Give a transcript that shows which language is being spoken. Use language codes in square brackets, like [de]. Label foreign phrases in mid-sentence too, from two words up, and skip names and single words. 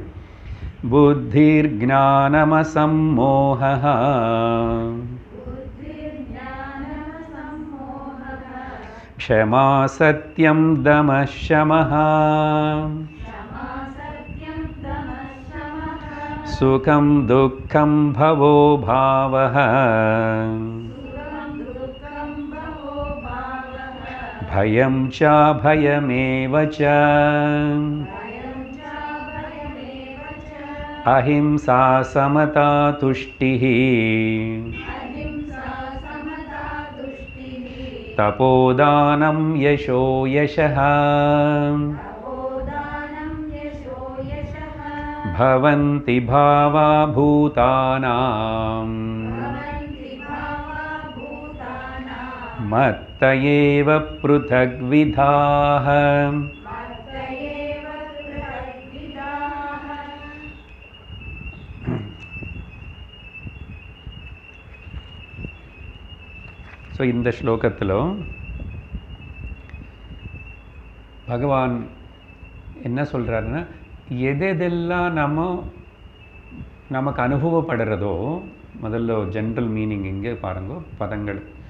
[sa] बुद्धिर् ज्ञानमसम्मोहः क्षमा सत्यं दमः शमः सुखं दुःखं भवो भावः भयं च भयमेव च अहिंसा समता तुष्टिः तपोदानं यशो यशः भवन्ति भावा भूतानां मत्त एव पृथग्विधाः. [ta] ஸோ இந்த ஸ்லோகத்தில் பகவான் என்ன சொல்கிறாருன்னா, எதெல்லாம் நமக்கு அனுபவப்படுறதோ, முதல்ல [en] general meaning [ta] இங்கே பாருங்க பதங்கள்.